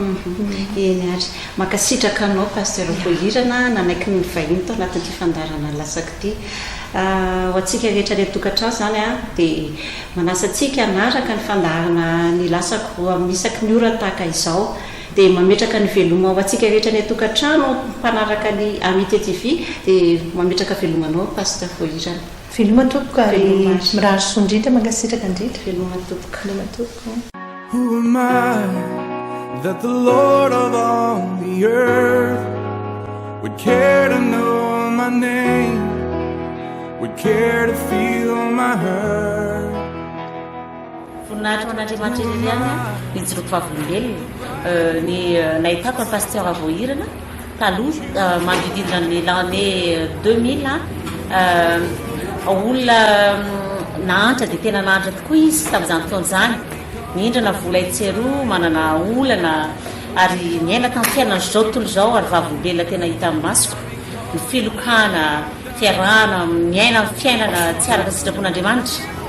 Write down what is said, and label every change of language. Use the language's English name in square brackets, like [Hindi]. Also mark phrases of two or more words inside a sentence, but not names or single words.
[Malagasy] eny ary makasitraka anao pasteur voahirana nanaiky ny vahiny tao anatin'ity fandarana lasaka ity ho antsika rehetra le tokantrano zany dia manasantsika anaraka ny fandarana ny lasako amin'isaky ny ora tahaka izao dia mametraka ny veloma ho antsika rehetra ny tokantrano mpanaraka ny Amitié TV dia mametraka velomanao pasteur voahirana veloma tompoko ary mirary sondritra mankasitraka indritra veloma tompoko [English] Who am I that the Lord of all the earth would care to know my name, would care to feel my hurt. [Malagasy] Voninahitra an'Andriamanitra irery any nijoroko vavolombelona ny nahitako ny pasteur Voahirana taloha manodidina ny l'année 2000 olona nahantra dia tena nahantra tokoa izy tamin'izany fotoana izany, mihindrana vola itseroa, manana olana ary miaina tamin'ny fiainana zao tontolo izao ary vavolombelona tena hita amin'ny masoko, ny filokana, fiarahana, miaina fiainana tsy araka sitrapon'Andriamanitra.